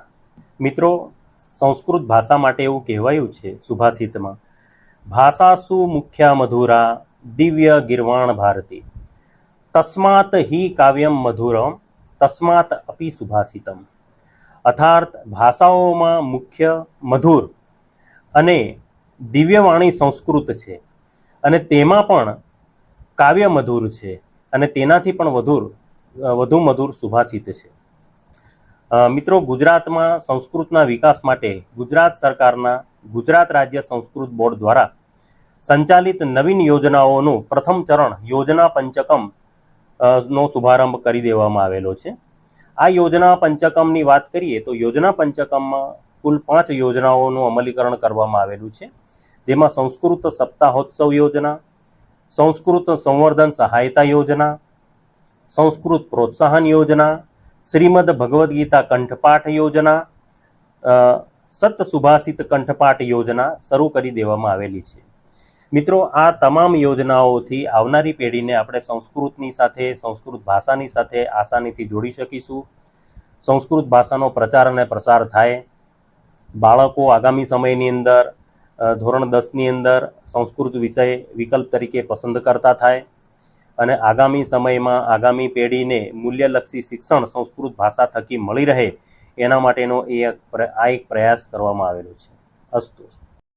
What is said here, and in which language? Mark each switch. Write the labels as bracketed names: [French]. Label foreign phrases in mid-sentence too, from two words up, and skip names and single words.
[Gujarati] મિત્રો, સંસ્કૃત ભાષા માટે એવું કહેવાયું છે સુભાષિતમાં, [Sanskrit] भाषासु मुख्या मधुरा दिव्य गिर्वाण भारती, तस्मात् ही काव्यम मधुरम तस्मात् अपि सुभाषितम। [Gujarati] અર્થાત ભાષાઓમાં મુખ્ય મધુર અને દિવ્યવાણી સંસ્કૃત છે અને તેમાં પણ કાવ્ય મધુર છે અને તેનાથી પણ વધુ મધુર સુભાષિત છે। મિત્રો, ગુજરાતમાં સંસ્કૃતના વિકાસ માટે ગુજરાત સરકારના ગુજરાત રાજ્ય સંસ્કૃત બોર્ડ દ્વારા સંચાલિત નવીન યોજનાઓનું પ્રથમ ચરણ યોજના પંચકમ નો શુભારંભ કરી દેવામાં આવેલો છે। આ યોજના પંચકમની વાત કરીએ તો યોજના પંચકમમાં કુલ 5 યોજનાઓનું અમલીકરણ કરવામાં આવેલું છે, જેમાં સંસ્કૃત સપ્તાહોત્સવ યોજના, સંસ્કૃત સંવર્ધન સહાયતા યોજના, સંસ્કૃત પ્રોત્સાહન યોજના, શ્રીમદ ભગવદ ગીતા કંઠપાઠ યોજના, સત સુભાષિત કંઠપાઠ યોજના શરૂ કરી દેવામાં આવેલી છે। મિત્રો, આ તમામ યોજનાઓથી આવનારી પેઢીને આપણે સંસ્કૃતની સાથે, સંસ્કૃત ભાષાની સાથે આસાનીથી જોડી શકીશું। સંસ્કૃત ભાષાનો પ્રચાર અને પ્રસાર થાય। બાળકો આગામી સમયની અંદર ધોરણ 10ની અંદર સંસ્કૃત વિષય વિકલ્પ તરીકે પસંદ કરતા થાય અને આગામી સમયમાં આગામી પેઢીને મૂલ્યલક્ષી શિક્ષણ સંસ્કૃત ભાષા થકી મળી રહે એના માટેનો એક પ્રયાસ કરવામાં આવેલો છે। અસ્તુ।